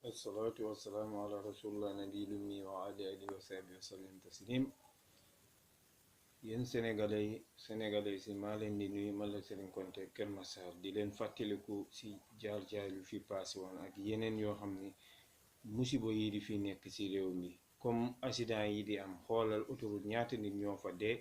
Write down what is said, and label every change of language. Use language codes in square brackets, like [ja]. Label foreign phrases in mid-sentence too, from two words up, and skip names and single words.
[ar] والصلاة والسلام على رسول الله نبي الأمي وعلى آله وصحبه وسلم تسليم. [wo] yéen sénégalais si maa leen di nuyu man la Serigne Konté Kër Massar di leen fàttaliku si jaar-jaar yu fi passé woon ak yeneen yoo xam ni musiba yi di fi nekk si réew mi comme accident yi di am xoolal autoroute ñaata nit ñoo fa dee.